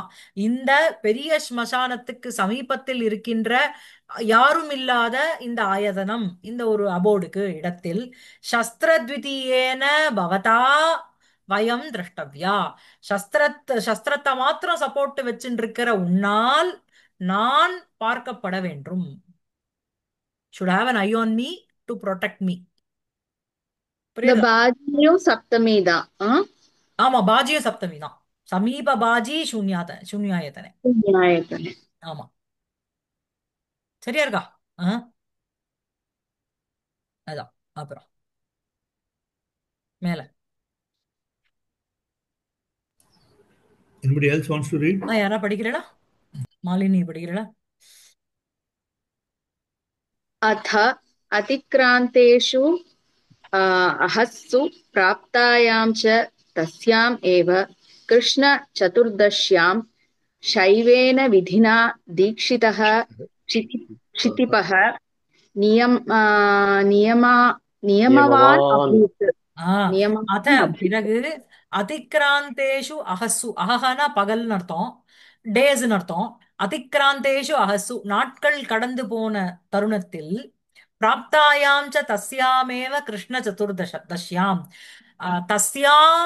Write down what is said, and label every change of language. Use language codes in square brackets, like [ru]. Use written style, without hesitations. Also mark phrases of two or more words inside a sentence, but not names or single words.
[ta] இந்த பெரிய ஸ்மசானத்துக்கு சமீபத்தில் இருக்கின்ற யாரும் இல்லாத இந்த ஆயதனம், இந்த ஒரு அபோர்டுக்கு இடத்தில் [sa] शस्त्रद्वितीयेन भवता वयं द्रष्टव्या, [ta] சஸ்திரத்தை மாத்திரம் சப்போர்ட் வச்சுட்டு இருக்கிற உன்னால் நான் பார்க்கப்பட வேண்டும். [en] should have an eye on me to protect me. [ta] இந்த புரியுதா? பாஜியும் சப்தமி தான். ஆமா, பாஜியும் சப்தமி தான். [sa] समीप भाजि शून्यायतने. [ta] நியாயத்தனே. ஆமா, சரியா இருக்கா? ஆ, அதான். அப்புறம் மேல [en] anybody else wants to read? [ta] யாரா படிக்கிறடா? மாலினி படிக்கிறடா? [sa] अथ अतिक्रान्तेषु अहस्सु प्राप्तायां च तस्याम् एव कृष्णचतुर्दश्यां शैवेन विधिना दीक्षितः क्षितिपः नियमा नियमवान् नियमवान्. अभूत्. [ta] ஆ, அத [sa] नियमवान् अभूत्. [ta] பிறகு [sa] अतिक्रान्तेषु अहस्सु, [ta] அகஹனா பகல்னு அர்த்தம், டேஸ்னு அர்த்தம். [sa] अतिक्रान्तेषु अहस्सु [ta] நாட்கள் கடந்து போன தருணத்தில் [sa] प्राप्तायां च तस्यामेव कृष्ण चतुर्दश्यां तस्याम्